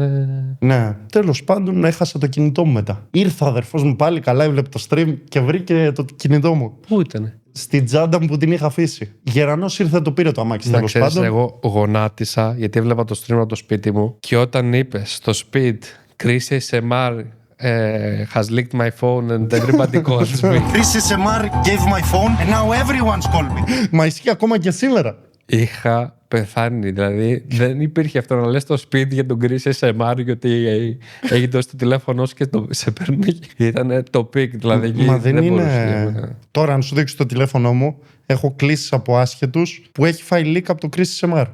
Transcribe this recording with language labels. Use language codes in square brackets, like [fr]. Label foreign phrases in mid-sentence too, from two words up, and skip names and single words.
[el] Ναι. Τέλος πάντων, έχασα το κινητό μου μετά. Ήρθε ο αδερφός μου πάλι καλά, έβλεπε το stream και βρήκε το κινητό μου. Πού ήτανε? Στην τσάντα μου που την είχα αφήσει. Γερανός ήρθε, το πήρε το αμάξι. Τέλος πάντων. Εγώ γονάτισα γιατί έβλεπα το stream από το σπίτι μου και όταν είπε στο Speed Chris ASMR [en] has leaked my phone and everybody calls me. Chris ASMR gave my phone and now everyone's called me. [el] Μα ισχύει ακόμα και σήμερα. Είχα πεθάνει, δηλαδή δεν υπήρχε αυτό να λες στο Speed για τον Chris ASMR γιατί έχει δώσει το τηλέφωνο σου και σε παίρνει. Ήταν το peak, δηλαδή. Μα δεν είναι. Τώρα, αν σου δείξω το τηλέφωνο μου, έχω κλήσεις από άσχετους που έχει φάει leak από το Crisis MR.